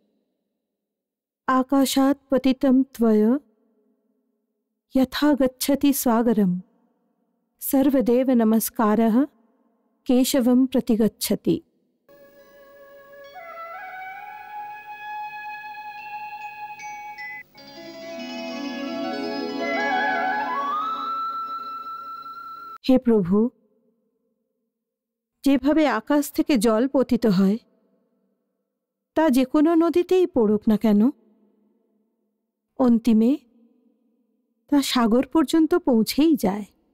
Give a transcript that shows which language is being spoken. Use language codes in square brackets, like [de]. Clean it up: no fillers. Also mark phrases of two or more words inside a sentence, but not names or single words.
[sa] आकाशात् पतितं त्वय यथा गच्छति सागरं, सर्वदेव नमस्कारः केशवं प्रतिगच्छति। [bn] হে প্রভু, যেভাবে আকাশ থেকে জল পতিত হয় তা যে কোনো নদীতেই পড়ুক না কেন, অন্তিমে তা সাগর পর্যন্ত পৌঁছেই যায়।